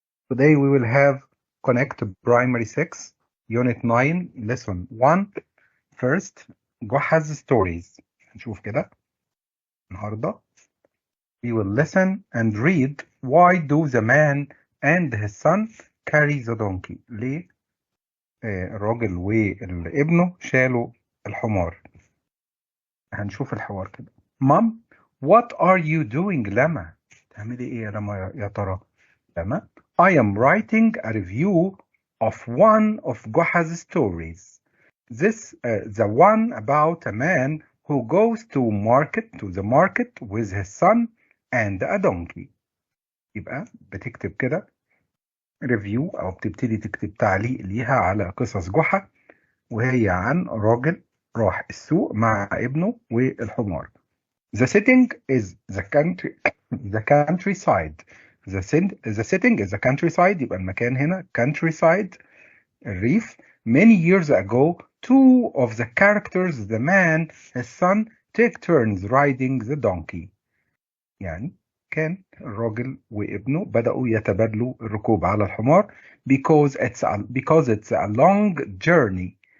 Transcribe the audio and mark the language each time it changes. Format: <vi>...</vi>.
<en>Today we will have Connect Primary 6, Unit 9, Lesson 1. First, جحا's stories.</en> <ar>نشوف كده النهاردة.</ar> <en>We will listen and read why do the man and his son carry the donkey.</en> <ar>ليه الراجل وابنه شالوا الحمار. هنشوف الحوار كده.</ar> <en>Mom, what are you doing لما؟</en> <ar>تعملي ايه يا لما يا ترى؟</ar> <en>لما I am writing a review of one of Goha's stories. This the one about a man who goes to the market with his son and a donkey.</en> <ar>يبقى بتكتب كده ريفيو او بتبتدي تكتب تعليق ليها على قصص جحا، وهي عن راجل راح السوق مع ابنه والحمار.</ar> <en>The setting is the countryside. The setting is the countryside.</en> <ar>يبقى المكان هنا countryside الريف.</ar> <en>Many years ago, two of the characters, the man, his son, take turns riding the donkey.</en> <ar>يعني كان الراجل وابنه بدأوا يتبادلوا الركوب على الحمار</ar> <en>because it's a long journey.</en>